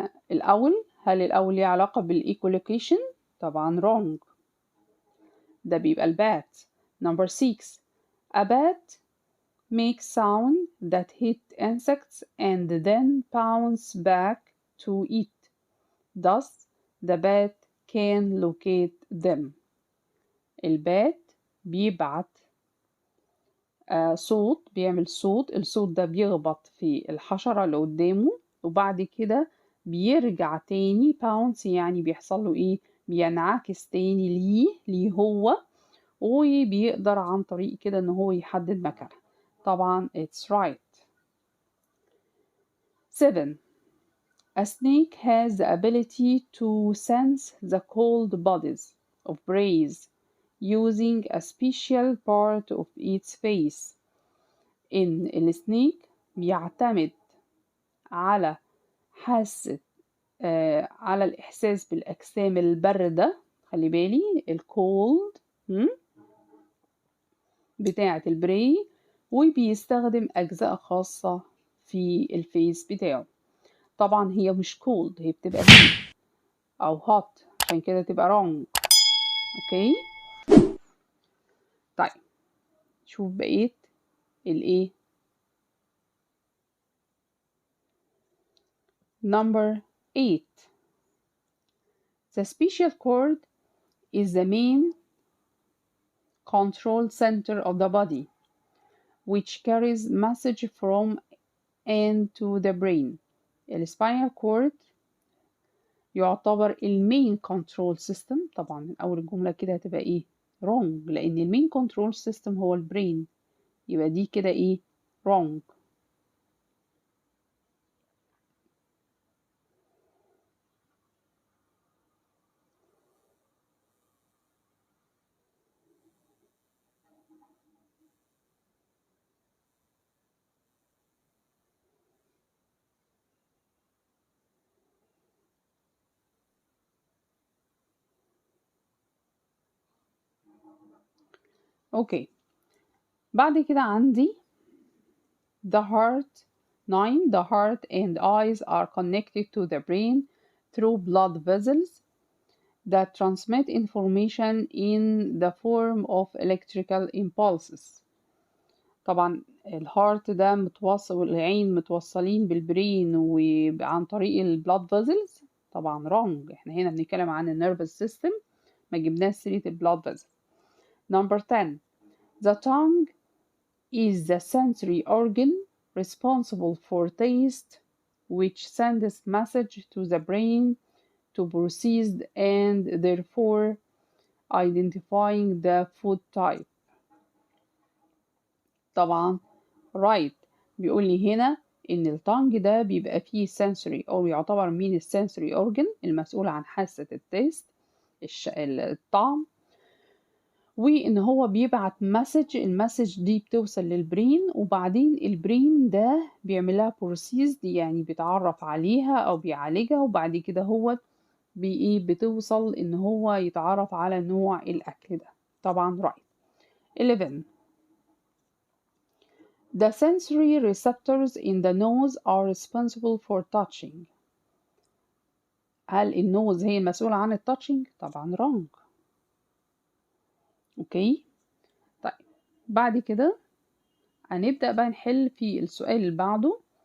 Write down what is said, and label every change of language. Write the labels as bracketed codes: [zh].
[ar] الأول، هل الأول ليه علاقة بالإيكولوكيشن؟ طبعا wrong، ده بيبقى البات. [en] Number 6. A bat makes sound that hit insects and then bounce back to eat. Thus, the bat can locate them. [ar] البات بيبعت صوت، بيعمل صوت، الصوت ده بيخبط في الحشرة اللي قدامه وبعد كده بيرجع تاني bounce، يعني بيحصل له ايه؟ بينعكس تاني ليه هو، وبيقدر عن طريق كده ان هو يحدد مكانها. طبعا [en] it's right. 7. A snake has the ability to sense the cold bodies of prey using a special part of its face. [ar] إن السنيك بيعتمد على حاسة على الإحساس بالأجسام الباردة، خلي بالي الكولد بتاعة البري، وبيستخدم أجزاء خاصة في الفيس بتاعه. طبعا هي مش كولد، هي بتبقى heat أو hot، عشان كده تبقى wrong. أوكي، طيب شوف بقيت الإيه. [en] Number 8. The special cord is the main control center of the body, which carries message from and to the brain. [ar] الspinal cord يعتبر المين كنترول سيستم. طبعا من أول الجملة كده هتبقى إيه؟ wrong، لأن المين كنترول سيستم هو البرين، يبقى دي كده إيه؟ wrong. أوكي، بعد كده عندي [en] the heart. 9. The heart and eyes are connected to the brain through blood vessels that transmit information in the form of electrical impulses. [ar] طبعا الهارت ده متوصل والعين متوصلين بالبرين وعن طريق البلاد فيزلز. طبعا wrong، احنا هنا بنتكلم عن النيرفس سيستم، ما جبناش سيرة البلاد فيزل. [en] Number 10. The tongue is the sensory organ responsible for taste, which sends message to the brain to process and therefore identifying the food type. [ar] طبعا right، بيقول لي هنا إن التانج ده بيبقى فيه sensory أو يعتبر من السنسوري organ المسؤول عن حاسة التيست، الطعم، وإن هو بيبعت مسج، المسج دي بتوصل للبرين وبعدين البرين ده بيعملها بروسيس، يعني بيتعرف عليها أو بيعالجها وبعد كده هو بتوصل إن هو يتعرف على نوع الأكل ده. طبعا [en] right. 11. The sensory receptors in the nose are responsible for touching. [ar] هل النوز هي المسؤولة عن التاتشنج؟ طبعا wrong. اوكي، طيب بعد كده هنبدأ بقى نحل في السؤال اللي بعده.